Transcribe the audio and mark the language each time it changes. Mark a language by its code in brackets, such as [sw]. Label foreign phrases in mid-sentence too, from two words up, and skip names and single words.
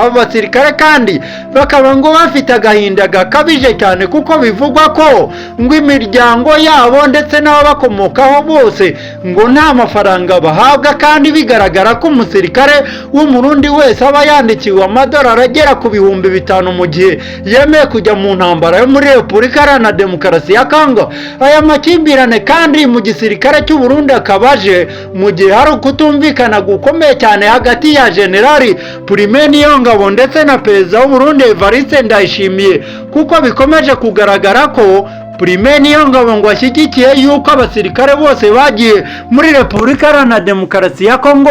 [rw] Abo basirikare kandi bakaba ngo bafite agahinda gakabije cyane, kuko bivugwa ko ngo imiryango yabo ndetse n'abakomokaho bose ngo nta mafaranga bahabwa, kandi bigaragara ko umusirikare w'umurundi wese aba yandikiwe amadolari agera ku 5,000 mu gihe yemeye kujya mu ntambara yo muri Repubulika Iharanira Demokarasi ya Kongo. Aya makimbirane kandi mu gisirikare cy'u Burundi akabaje mu gihe hari ukutumvikana gukomeye cyane hagati ya General Prime Niyongabo ndetse na perezida w'u Burundi Evariste Ndayishimiye, kuko bikomeje kugaragara ko Prime Niyongabo ngo ashyigikiye yuko abasirikare bose bagiye muri Repubulika Iharanira Demokarasi ya Kongo